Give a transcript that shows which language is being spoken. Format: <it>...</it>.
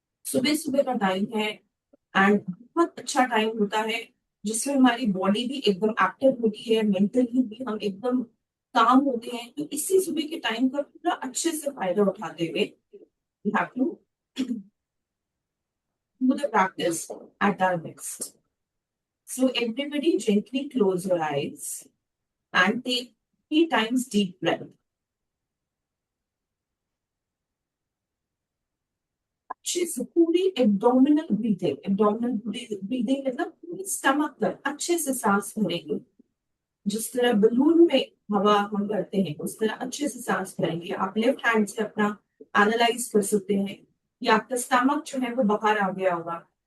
<hi>सुबह सुबह का टाइम है एंड बहुत अच्छा टाइम होता है जिसमें हमारी बॉडी भी एकदम एक्टिव होती है, मेंटली भी हम एकदम काम होते हैं। तो इसी सुबह के टाइम का पूरा अच्छे से फायदा उठाते हुए</hi> <en>we have to do the practice at our best. So everybody gently close your eyes and take 3 times deep breath.</en> <hi>अच्छे से पूरी एब्डोमिनल ब्रीदिंग मतलब पूरी स्टमक पर अच्छे से सांस भरेंगे। जिस तरह बलून में हवा हम करते हैं उस तरह अच्छे से सांस भरेंगे। आप लेफ्ट हैंड से अपना एनालाइज कर सकते हैं कि आपका स्टमक जो है वो बाहर आ गया होगा।</hi>